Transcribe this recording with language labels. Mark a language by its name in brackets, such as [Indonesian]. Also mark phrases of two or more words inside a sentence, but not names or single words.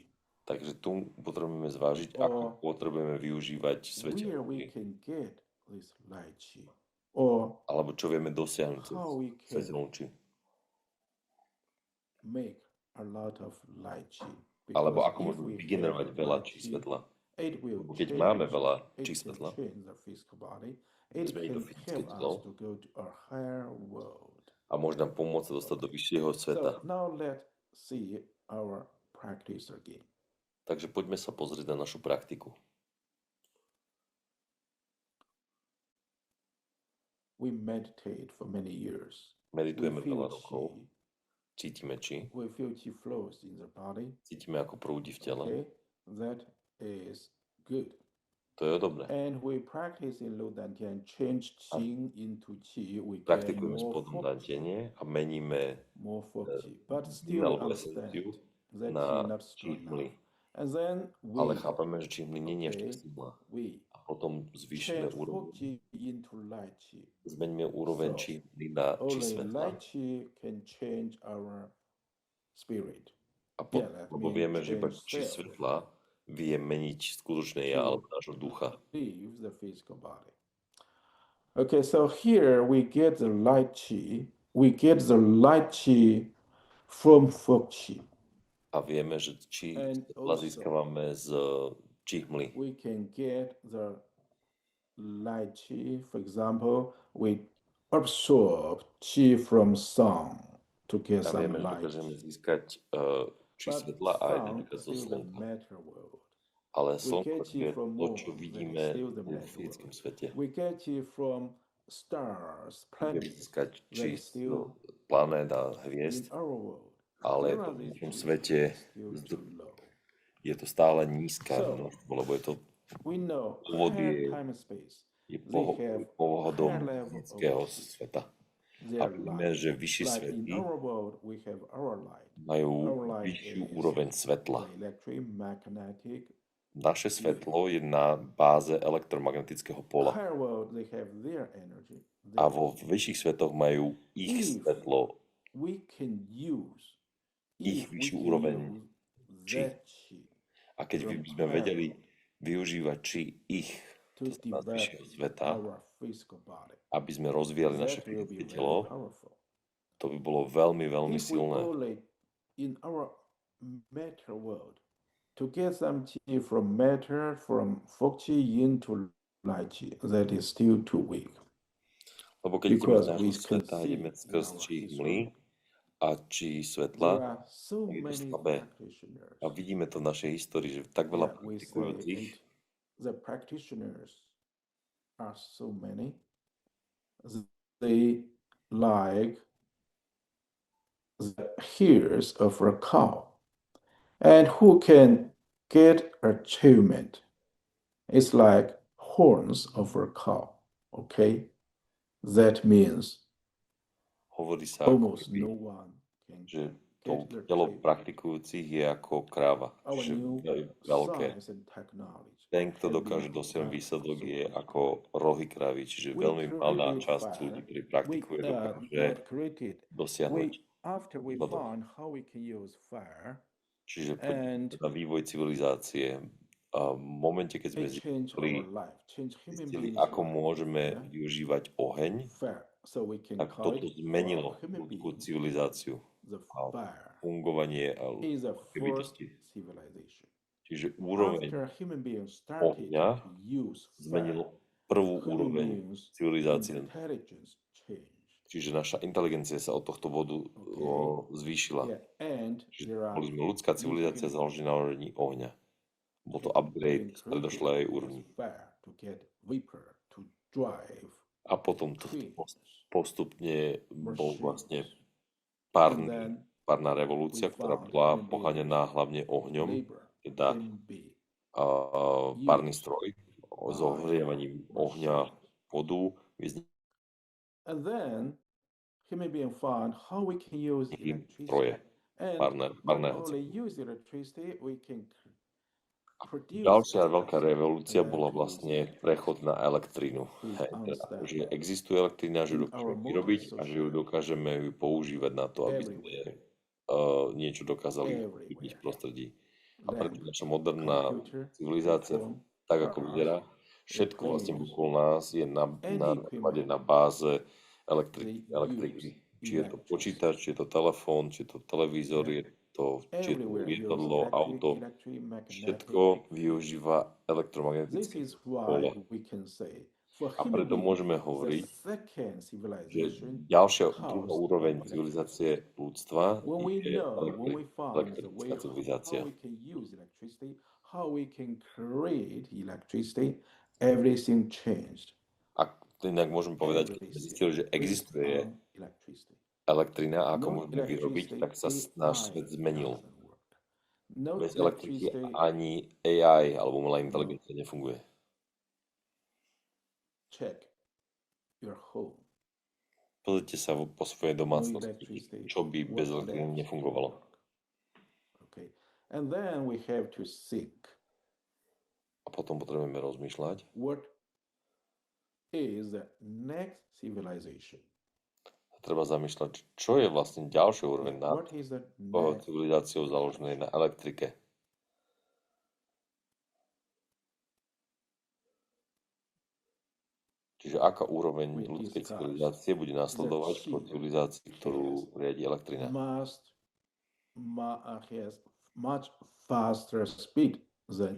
[Slovak] Takže tu potrebujeme zvážiť, ako potrebujeme využívať [English] where we [Slovak] svetelné. [English] can get this light chi. or [Slovak] Alebo čo vieme dosiahnuť cez [English] how we can [Slovak] svetelnú či. [English] make a lot of light chi. [Slovak] Alebo [English] Because [Slovak] ako [English] if [Slovak] môžeme [English] we [Slovak] vygenerovať [English] have [Slovak] veľa [English] light [Slovak] či [English] chi, [Slovak] svetla. [English] it will [Slovak] Lebo keď [English] change, [Slovak] máme veľa [English] it [Slovak] či [English] can [Slovak] svetla, [English] change the physical body. It [Slovak] zmení to [English] can [Slovak] fyzické [English] help us [Slovak] telo [English] to go to a higher world. [Slovak] a môže nám pomôcť sa dostať do vyššieho sveta. [English] So now let's see our practice again. [Slovak] Takže poďme sa pozrieť na našu praktiku. [English] We meditate for many years. We [Slovak] Meditujeme [English] feel [Slovak] veľa rokov, [English] chi. [Slovak] cítime či, [English] We feel chi flows in the body. [Slovak] cítime ako prúdi v tele. [English] Okay, that is good. [Slovak] To je dobré. [English] And we practice in Lu Dantian, change qing into qi. We get [Slovak] Praktikujeme [English] more [Slovak] spodom [English] focus, [Slovak] dantenie a meníme [English] more focus. But still [Slovak] minerovú [English] understand [Slovak] esenciu [English] that [Slovak] na [English] qi not [Slovak] či [English] strong [Slovak] hmly. [English] enough. And then [Slovak] Ale [English] we, [Slovak] chápeme, že či hmly nie je ešte [English] okay, [Slovak] silná. [English] we [Slovak] A potom zvýšime [English] change [Slovak] úroveň. [English] fo qi into light qi. [Slovak] Zmeňme úroveň [English] So [Slovak] či hmly na či [English] only [Slovak] svetla. [English] light qi can change our spirit. [Slovak] A [English] Yeah, that [Slovak] lebo [English] means [Slovak] vieme, že iba [English] change [Slovak] či [English] self [Slovak] svetla vie meniť skutočné ja [English] to [Slovak] alebo nášho ducha. [English] leave the physical body. Okay, so here we get the light chi. We get the light chi from fog chi. [Slovak] A vieme, že či [English] And [Slovak] svetla [English] also [Slovak] získavame z či hmly. [English] we can get the light chi. For example, we absorb chi from sun to get [Slovak] A [English] some [Slovak] vieme, že [English] light. [Slovak] dokážeme získať či [English] But [Slovak] svetla aj [English] sun [Slovak] napríklad [English] is [Slovak] zo [English] still the [Slovak] slnka. [English] matter world. [Slovak] Ale [English] We [Slovak] slnko [English] get chi [Slovak] je [English] from [Slovak] to, čo [English] moon, that [Slovak] vidíme [English] is still the [Slovak] v [English] matter [Slovak] fyzickom [English] world. [Slovak] svete. [English] We get chi from stars, [Slovak] Vieme [English] planets, [Slovak] získať [English] that [Slovak] či [English] is still [Slovak] planét a [English] in [Slovak] hviezd, [English] our world. [Slovak] ale [English] There [Slovak] v [English] are [Slovak] tom [English] these [Slovak] fyzickom [English] chi [Slovak] svete [English] still too low. [Slovak] je to stále nízka [English] So [Slovak] množstvo, lebo je to [English] we know [Slovak] pôvod [English] higher time and space. [Slovak] je [English] They have [Slovak] pôvodom [English] higher level of [Slovak] fyzického [English] chi. [Slovak] sveta. [English] They [Slovak] A [English] are [Slovak] vidíme, [English] light. [Slovak] že vyššie [English] Like in [Slovak] svety [English] our world, we have our light. [Slovak] majú [English] Our light [Slovak] vyššiu [English] is [Slovak] úroveň svetla. [English] the electromagnetic. [Slovak] Naše svetlo je na báze elektromagnetického pola. [English] Higher world, they have their energy. [Slovak] A [English] Their [Slovak] vo vyšších svetoch majú ich [English] If [Slovak] svetlo, [English] we can use, [Slovak] ich [English] if we [Slovak] vyššiu [English] can [Slovak] úroveň [English] use [Slovak] či. [English] that chi [Slovak] A keď [English] from [Slovak] by sme [English] higher [Slovak] vedeli [English] world [Slovak] využívať či ich, [English] to [Slovak] to znamená z [English] develop [Slovak] vyššieho sveta, [English] our physical body, [Slovak] aby sme rozvíjali naše [English] that will be [Slovak] fyzické [English] very [Slovak] telo, [English] powerful. [Slovak] to by bolo veľmi, veľmi [English] If we [Slovak] silné. [English] only in our matter world to get some chi from matter, from fog chi into light chi, that is still too weak. [Slovak] Lebo keď ideme z [English] Because we [Slovak] nášho [English] can [Slovak] sveta, [English] see [Slovak] ideme [English] in [Slovak] skrz [English] our [Slovak] či [English] history, [Slovak] hmly a či [English] there [Slovak] svetla, [English] are so [Slovak] tak je to [English] many [Slovak] slabé. [English] practitioners. [Slovak] A vidíme to v našej histórii, že tak veľa [English] Yeah, we say [Slovak] praktikujúcich, [English] the practitioners are so many. They like the hairs of a cow, and who can get achievement? It's like horns of a cow. Okay, that means [Slovak] hovorí sa ako [English] almost [Slovak] keby, [English] no one can [Slovak] že [English] get [Slovak] to [English] the [Slovak] telo [English] achievement. [Slovak] praktikujúcich je ako kráva, [English] Our [Slovak] že [English] new [Slovak] je veľké. [English] science and technology [Slovak] Ten, kto [English] have [Slovak] dokáže [English] been [Slovak] dosiahnuť [English] advanced [Slovak] výsledok, [English] so [Slovak] je [English] much. [Slovak] ako rohy krávy, čiže [English] We [Slovak] veľmi malá [English] create [Slovak] časť [English] fire. [Slovak] ľudí, ktorí [English] We [Slovak] praktikuje, dokáže [English] not created. [Slovak] dosiahnuť [English] After we [Slovak] výsledok. [English] found how we can use fire, [Slovak] Čiže [English] and [Slovak] na vývoj civilizácie a v momente, keď sme [English] it changed our life, changed human [Slovak] zistili, [English] beings' [Slovak] ako [English] life. [Slovak] môžeme [English] Yeah, [Slovak] využívať oheň, [English] fire. So we can [Slovak] tak [English] call [Slovak] toto [English] it for [Slovak] zmenilo [English] human [Slovak] ľudskú [English] beings. [Slovak] civilizáciu [English] The [Slovak] a [English] fire [Slovak] fungovanie a [English] is the [Slovak] ľudské [English] first [Slovak] bytosti. [English] civilization. [Slovak] Čiže úroveň [English] After human beings started [Slovak] ohňa [English] to use fire, [Slovak] zmenilo prvú [English] human [Slovak] úroveň [English] beings' [Slovak] civilizácie. [English] intelligence changed. [Slovak] Čiže naša inteligencia sa od tohto bodu zvýšila. [English] Yeah, and [Slovak] Čiže [English] there are [Slovak] boli sme ľudská civilizácia založená na úrovni ohňa. Bol to upgrade z predošlej úrovni. [English] fire to get vapor to drive [Slovak] A potom to [English] trains. [Slovak] postupne bol vlastne [English] And then [Slovak] párna revolúcia, [English] we [Slovak] ktorá [English] found [Slovak] bola [English] human [Slovak] poháňaná hlavne ohňom, [English] labor [Slovak] teda [English] can be [Slovak] párny stroj s ohrievaním ohňa vodu, [English] and then human being found how we can use [Slovak] stroje [English] electricity. And not [Slovak] párneho [English] only [Slovak] cyklu. [English] use electricity, we can produce [Slovak] Ďalšia veľká [English] electricity. [Slovak] revolúcia [English] And [Slovak] bola [English] that [Slovak] vlastne [English] is [Slovak] prechod na elektrínu. [English] Please [Slovak] Hej, teda, [English] understand. [Slovak] že existuje elektrina, že ju [English] In [Slovak] dokážeme [English] our [Slovak] vyrobiť [English] modern [Slovak] a že ju dokážeme ju používať na to, aby sme niečo dokázali vyrobiť v prostredí. A preto naša moderná [English] computer, [Slovak] civilizácia, [English] iPhone, [Slovak] tak ako vyzerá, Všetko vlastne [English] things, [Slovak] okolo nás je na [English] any [Slovak] základe, [English] equipment [Slovak] na báze [English] they use [Slovak] elektriky. Či je to [English] electricity. [Slovak] počítač, či je to telefón, či je to televízor, či je to [English] Everywhere use [Slovak] lietadlo, auto. [English] electromagnetic. [Slovak] Všetko využíva [English] This [Slovak] elektromagnetické [English] is why [Slovak] pole. [English] we can say for [Slovak] A [English] human [Slovak] preto [English] beings, [Slovak] môžeme [English] the [Slovak] hovoriť, [English] second [Slovak] že [English] civilization [Slovak] ďalšia druhá [English] comes [Slovak] úroveň [English] from electricity. [Slovak] civilizácie ľudstva [English] When we [Slovak] je [English] know, when we found the way [Slovak] elektrická civilizácia. [English] how we can use electricity, how we can create electricity, everything changed. [Slovak] A inak môžem povedať, keď sme [English] Everything [Slovak] zistili, že [English] based [Slovak] existuje [English] on electricity. [Slovak] elektrina a ako [English] No [Slovak] môžeme vyrobiť, tak sa [English] electricity, [Slovak] náš [English] AI [Slovak] svet zmenil. [English] doesn't work. No [Slovak] Bez elektriky [English] electricity, [Slovak] ani AI alebo umelá inteligencia nefunguje. [English] check your home. [Slovak] Pozrite sa po svojej [English] No [Slovak] domácnosti, [English] electricity, [Slovak] čo by bez [English] what [Slovak] elektriny [English] else [Slovak] nefungovalo. [English] work? Okay, and then we have to think [Slovak] A potom potrebujeme rozmýšľať, [English] what is the next civilization. [Slovak] treba zamýšľať, čo je vlastne ďalšia úroveň nad [English] What is the next [Slovak] civilizáciou založenej na elektrike. Čiže aká úroveň [English] We [Slovak] ľudskej [English] discuss [Slovak] civilizácie bude nasledovať po [English] cheap [Slovak] civilizácii, ktorú riadi elektrina. [English] has much faster speed than